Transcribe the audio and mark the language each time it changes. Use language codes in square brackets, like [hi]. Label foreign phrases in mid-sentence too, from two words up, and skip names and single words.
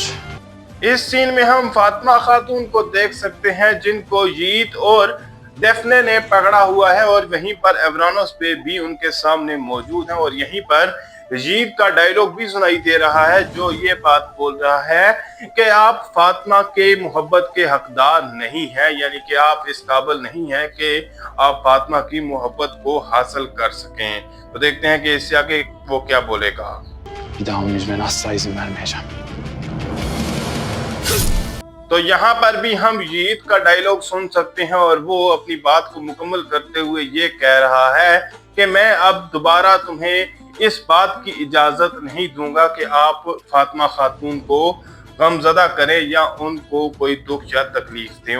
[ur] اس سین میں ہم فاطمہ خاتون کو دیکھ سکتے ہیں جن کو ییت اور ڈیفنے نے پکڑا ہوا ہے اور وہیں پر ایورانوس پے بھی ان کے سامنے موجود ہیں اور یہیں پر یزید کا ڈائیلاگ بھی سنائی دے رہا ہے، جو یہ بات بول رہا ہے کہ آپ فاطمہ کے محبت کے حقدار نہیں ہیں، یعنی کہ آپ اس قابل نہیں ہیں کہ آپ فاطمہ کی محبت کو حاصل کر سکیں. تو دیکھتے ہیں کہ اس سے آگے وہ کیا بولے گا. [tr] Bir daha onun üzerine asla izin vermeyeceğim. [ur] تو یہاں پر بھی ہم یزید کا ڈائیلاگ سن سکتے ہیں اور وہ اپنی بات کو مکمل کرتے ہوئے یہ کہہ رہا ہے کہ میں اب دوبارہ تمہیں اس بات کی اجازت نہیں دوں گا کہ آپ فاطمہ خاتون کو غمزدہ کریں یا ان کو کوئی دکھ یا تکلیف دیں.